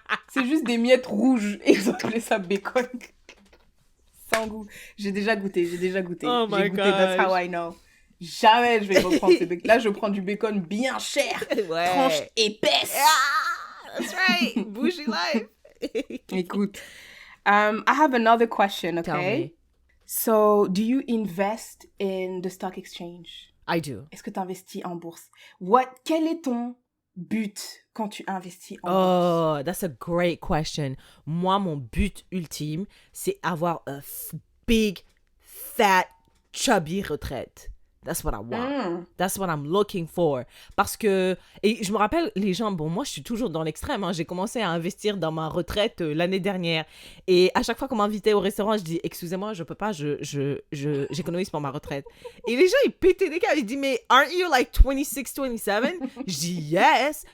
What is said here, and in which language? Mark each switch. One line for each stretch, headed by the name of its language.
French: C'est juste des miettes rouges et ils ont appelé ça bacon. Sans goût. J'ai déjà goûté.
English: Oh my
French: J'ai goûté,
English: that's how I know.
French: Jamais je vais reprendre ce bacon. Là, je prends du bacon bien cher. Ouais. Tranche épaisse.
English: Ah, that's right. Bougie life. Écoute, I have another question, okay? Tell me. So, do you invest in the stock exchange? I do.
French: Est-ce que tu investis en bourse? Quel est ton but quand tu investis en bourse?
English: Oh, that's a great question.
French: Moi, mon but ultime, c'est avoir
English: a big, fat, chubby retraite. That's what I want. That's what I'm looking for.
French: Parce que, et je me rappelle, les gens, bon, moi, je suis toujours dans l'extrême. Hein. J'ai commencé à investir dans ma retraite l'année dernière. Et à chaque fois qu'on m'invitait au restaurant, je dis, excusez-moi, je peux pas, j'économise pour ma retraite. Et les gens, ils pétaient des câbles. Ils disent, mais
English: aren't you like 26, 27?
French: Je dis, yes.